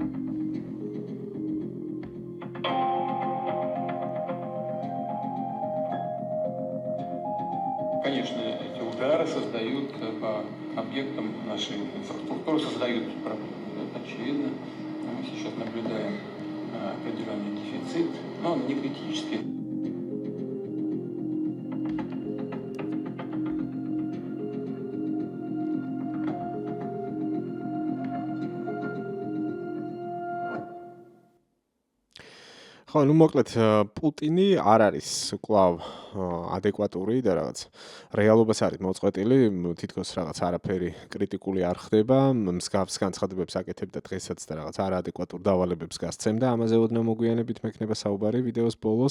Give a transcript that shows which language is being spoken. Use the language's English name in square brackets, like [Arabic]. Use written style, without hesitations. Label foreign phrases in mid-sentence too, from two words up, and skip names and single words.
[Russian] Конечно, эти удары создают по объектам нашей инфраструктуры, создают проблемы. Это очевидно. Мы сейчас наблюдаем определенный дефицит, но он не критический. [Georgian] ხო, ну მოკლედ პუტინი არ არის კვლავ ადეკვატური და რაღაც რეალობას არის მოწყვეტილი, თითქოს რაღაც არაფერი კრიტიკული არ ხდება, მსგავს განცხადებებს აკეთებდა დღესაც და რაღაც არაადეკვატურ დავალებებს გასცემდა, ამაზე ოდნავ მოგვიანებით მექნება საუბარი ვიდეოს ბოლოს.